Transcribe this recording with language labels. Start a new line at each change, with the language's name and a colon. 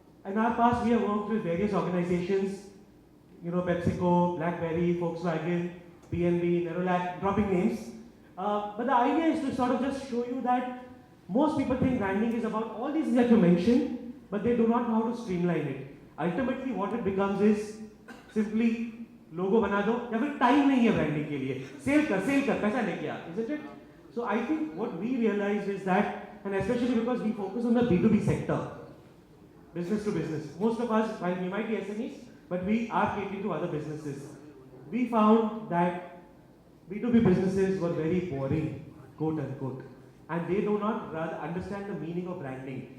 English: In our past, we have worked with various organizations, you know, PepsiCo, BlackBerry, Volkswagen, BNB, Nerolac, dropping names. But the idea is to sort of just show you that most people think branding is about all these things that you mentioned, but they do not know how to streamline it. Ultimately, what it becomes is simply logo
Hindi: बना दो या फिर
English: time
Hindi: नहीं है
English: branding के लिए.
Hindi: Sale कर, पैसा लेके आ,
English: isn't it? So I think what we realized is that, and especially because we focus on the B2B sector, business to business. Most of us, while we might be SMEs, but we are catering to other businesses. We found that B2B businesses were very boring, quote unquote, and they do not rather understand the meaning of branding.